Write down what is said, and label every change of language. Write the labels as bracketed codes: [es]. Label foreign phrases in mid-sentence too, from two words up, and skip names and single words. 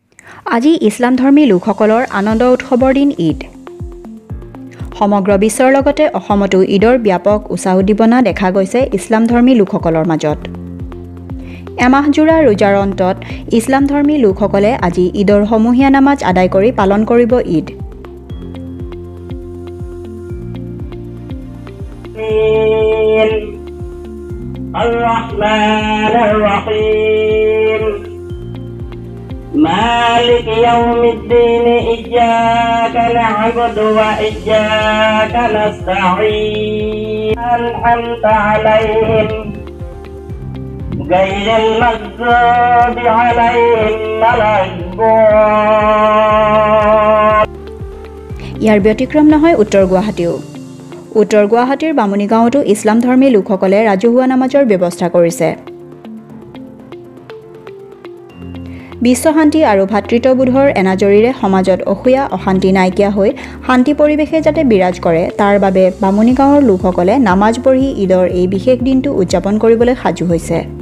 [as] আজি ইছলাম ধৰ্মী লোকসকলৰ আনন্দ উৎসৱৰ দিন ঈদ। সমগ্ৰ বিশ্বৰ লগতে অসমতো ঈদৰ ব্যাপক উৎসাহ উদ্দীপনা দেখা গৈছে ইছলাম ধৰ্মী লোকসকলৰ মাজত। এমাহজোৰা ৰোজাৰ অন্তত ইছলাম ধৰ্মী লোকসকলে আজি ঈদৰ সমূহীয়া নামাজ আদায় কৰি পালন কৰিব ঈদ। [ar] مالك يوم الدين إياك نعبد وإياك نستعين أنعمت عليهم غير المغضوب عليهم ولا الضالين। [as] ইয়াৰ ব্যতিক্ৰম নহয় উত্তৰ গুৱাহাটীও। উত্তৰ গুৱাহাটীৰ বামুণী গাঁৱতো ইছলাম ধৰ্মী লোকসকলে ৰাজহুৱা নামাজৰ ব্যৱস্থা কৰিছে। বিশ্ব শান্তি আৰু ভাতৃত্ববোধৰ এনাজৰীৰে সমাজত অসূয়া অশান্তি নাইকিয়া হৈ শান্তি পৰিৱেশে যাতে বিৰাজ কৰে তাৰ বাবে বামুণী গাঁৱৰ লোকসকলে নামাজ পঢ়ি ঈদৰ এই বিশেষ দিনটো উদযাপন কৰিবলৈ সাজু হৈছে।